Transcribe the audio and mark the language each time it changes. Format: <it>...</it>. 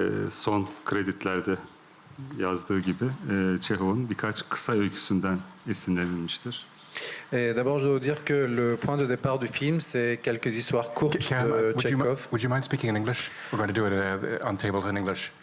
<tr>Son kreditlerde yazdığı gibi Çehov'un birkaç kısa öyküsünden esinlenilmiştir.</tr> <fr>D'abord, je dois vous dire que le point de départ du film, c'est quelques histoires courtes de Tchekhov.</fr> <en>Would you mind speaking in English? We're going to do it on table in English.</en>